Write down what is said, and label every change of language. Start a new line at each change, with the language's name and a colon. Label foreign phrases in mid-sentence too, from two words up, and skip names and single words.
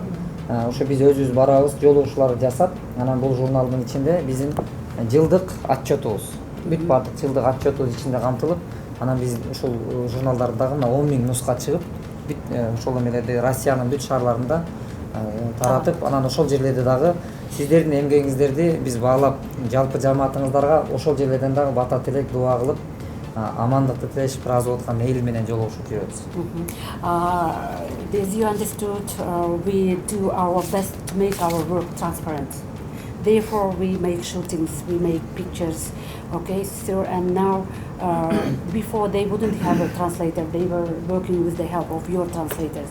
Kyrgyz: Ошо биз өзүбүз барабыз, жолугушуулар жасап, анан бул журналдын ичинде биздин жылдык отчетубуз, бүт бардык жылдык отчетубуз ичинде камтылып, анан биз ушул журналдардагы 10 000 нуска чыгып, бүт ошол эмелерди Россиянын бүт шаарларында таратып, анан ошол жерлерде дагы сиздердин эмгегиңиздерди биз баалап, жалпы жамаатыңыздарга ошол жерлерден дагы бата тилек, дуа кылып, амандыкты тилешип ыраазы болуп аткан эл менен жолугушуп жүрөбүз.
English: As you understood, we do our best to make our work transparent. Therefore, we make shootings, we make pictures, okay? So, and now, before they wouldn't have a translator, they were working with the help of your translators.